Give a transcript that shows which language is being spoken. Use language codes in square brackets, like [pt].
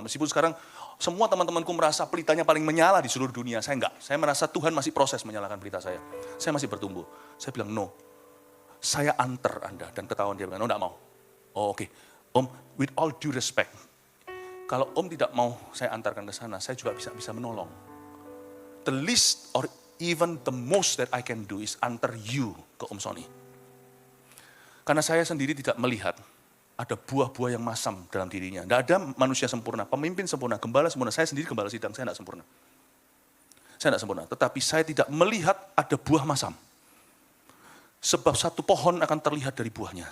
[id] Meskipun sekarang semua teman-temanku merasa pelitanya paling menyala di seluruh dunia. Saya enggak. Saya merasa Tuhan masih proses menyalakan pelita saya. Saya masih bertumbuh. Saya bilang, no. Saya antar Anda. Dan ketahuan dia bilang, no enggak mau. Oh oke. [en] Om, with all due respect. [id] Kalau Om tidak mau saya antarkan ke sana, saya juga bisa menolong. [en] The least or even the most that I can do is antar you ke Om Sony. [id] Karena saya sendiri tidak melihat ada buah-buah yang masam dalam dirinya. Tidak ada manusia sempurna, pemimpin sempurna, gembala sempurna. Saya sendiri gembala sidang, saya tidak sempurna. Saya tidak sempurna, tetapi saya tidak melihat ada buah masam. Sebab satu pohon akan terlihat dari buahnya.